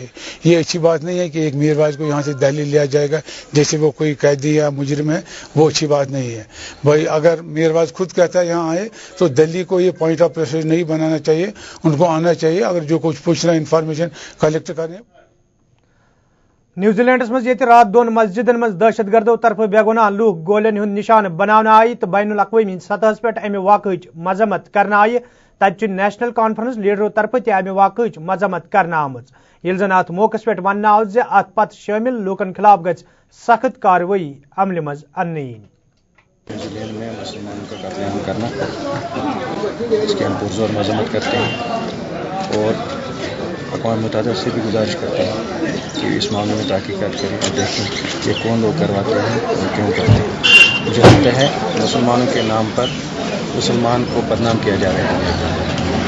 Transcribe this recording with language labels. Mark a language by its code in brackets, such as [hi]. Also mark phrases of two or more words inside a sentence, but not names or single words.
[ur] یہ اچھی بات نہیں ہے کہ ایک میر وائز کو یہاں سے دہلی لیا جائے گا جیسے وہ کوئی قیدی یا مجرم ہے. وہ اچھی بات نہیں ہے بھائی. اگر میر وائز خود کہتا ہے یہاں آئے تو دہلی کو یہ [en] point of pressure [ur] نہیں بنانا چاہیے، ان کو آنا چاہیے اگر جو کچھ پوچھنا [en] information collect [ur] کریں. [ks] نیوزی لینڈس مز رات 2 مسجدن مز دہشت گردو طرف بے گناہ لوک گولین ہند نشان بنانا آئی تو بین الاقوامی سطح پہ امہ واقعہ مذمت کرنا آئی. تتہ نیشنل کانفرنس لیڈرو طرف تہ امہ واقعہ مذمت کرنا آمت، یل زن ات موقع پہ ون آو ز ات پتہ شامل لوکن خلاف گژھِ سخت کاروٲیی عمل مز اننہٕ یِنۍ. [ur] نیوزی لینڈ میں مسلمانوں کا قتل عام کرنا اس کی ہم پرزور مذمت کرتے ہیں اور اقوام متحدہ سے بھی گزارش کرتے ہیں کہ اس معاملے میں تحقیقات کریں اور دیکھیں یہ کون لوگ کرواتے ہیں اور کیوں کرتے ہیں. مجھے لگتا ہے مسلمانوں کے نام پر مسلمان کو بدنام کیا جا رہا ہے.